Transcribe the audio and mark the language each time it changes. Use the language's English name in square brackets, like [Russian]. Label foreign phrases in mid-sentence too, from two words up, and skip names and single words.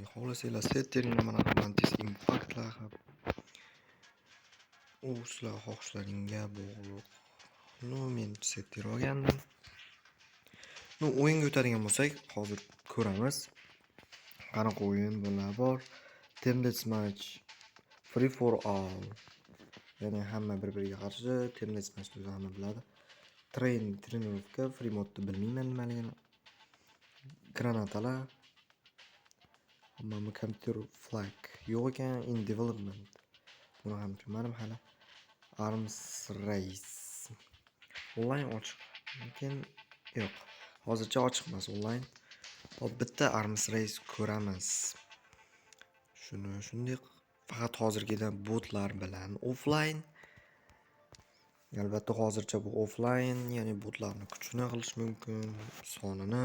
[Uzbek] Xohlasanglar setteringlar mana Mantis Impactlar ham. U sizlar xohishlaringga bog'liq. Men setter olgandim. O'yinga o'tadigan bo'lsak, hozir ko'ramiz. Qanaqa o'yin bular bor. Team Deathmatch Free for all. Ya'ni hamma bir-biriga qarshi. Team Deathmatch o'zi hamma biladi. Trenirovka free modni bilmayman nimaligini. Granatalar. Hamma [English] computer flag [Uzbek] yo'q ekan, [English] in development. [Uzbek] Buni ham tushunmadim hali. Arms race. Online ochiq. Lekin yo'q. Hozircha ochiq emas online. Hop, bitta Arms race ko'ramiz. Shunday faqat hozirgida botlar bilan offline. Albatta hozircha bu offline, ya'ni botlarni kuchini qilish mumkin, sonini.